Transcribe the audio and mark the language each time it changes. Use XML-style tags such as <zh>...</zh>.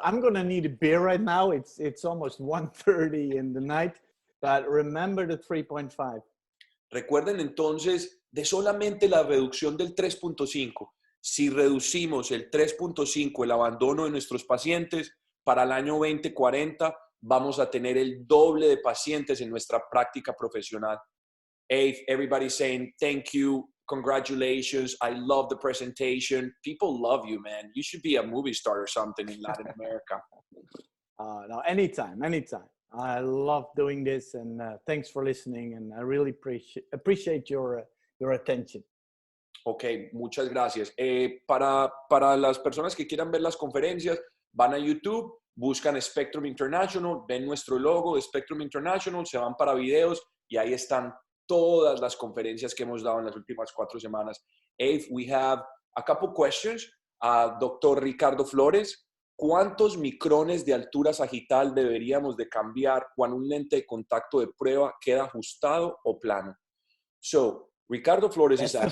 <en>I'm going to need a beer right now. It's almost 1:30 in the night, but remember the 3.5.</en> <es>Recuerden entonces de solamente la reducción del 3.5. Si reducimos el 3.5, el abandono de nuestros pacientes, para el año 2040 vamos a tener el doble de pacientes en nuestra práctica profesional.</es> <en>Ave, everybody's saying thank you, congratulations, I love the presentation. People love you, man. You should be a movie star or something in Latin America. No, anytime. I love doing this, and thanks for listening, and I really appreciate your attention.</en> <es>Ok, muchas gracias. Para las personas que quieran ver las conferencias, van a YouTube, buscan Spectrum International, ven nuestro logo de Spectrum International, se van para videos y ahí están todas las conferencias que hemos dado en las últimas 4 semanas.</es> <en>Ave, we have a couple questions.</en> <es>Doctor Ricardo Flores, ¿cuántos micrones de altura sagital deberíamos de cambiar cuando un lente de contacto de prueba queda ajustado o plano?</es> <en>So, Ricardo Flores is asking.</en>